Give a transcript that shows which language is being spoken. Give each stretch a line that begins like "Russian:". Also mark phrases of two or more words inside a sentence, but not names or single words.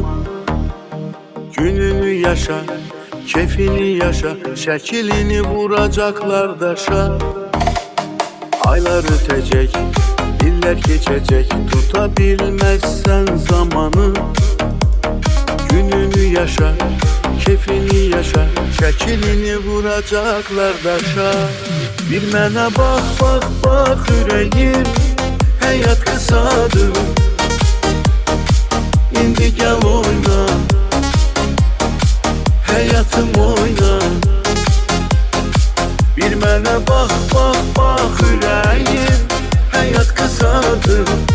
Turkish: Gününü yaşa, keyfini yaşa, şekilini vuracaklar daşa. Aylar ötecek, iller geçecek, tutabilmezsen zamanı. Gününü yaşa, keyfini yaşa, şekilini vuracaklar daşa.
Azerbaijani: Bir mənə bax, bax, bax ürəyim, həyat qısadır. İndi gəl oyna, həyatım oyna. Bir mənə bax, bax, bax ürəyim, həyat qısadır.